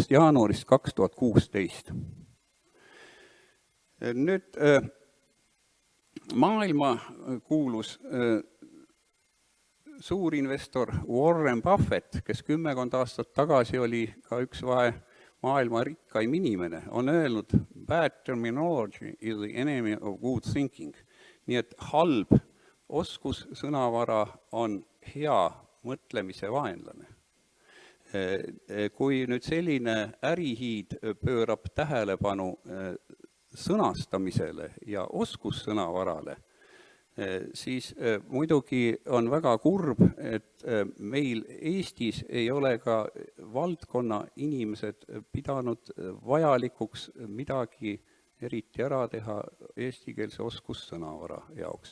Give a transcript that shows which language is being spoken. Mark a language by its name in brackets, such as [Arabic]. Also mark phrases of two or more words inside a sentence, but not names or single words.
[Estonian] jaanuarist 2016. Nüüd maailma kuulus suurinvestor Warren Buffett, kes 10 aastat tagasi oli ka üks maailma rikkaim inimene, on öelnud, [English] bad terminology is the enemy of good thinking. [Estonian] Nii et halb oskussõnavara on hea mõtlemise vaenlane. Kui nüüd selline ärihiid pöörab tähelepanu sõnastamisele ja oskussõnavarale, siis muidugi on väga kurb, et meil Eestis ei ole ka valdkonna inimesed pidanud vajalikuks midagi eriti ära teha eestikeelse oskussõnavara jaoks.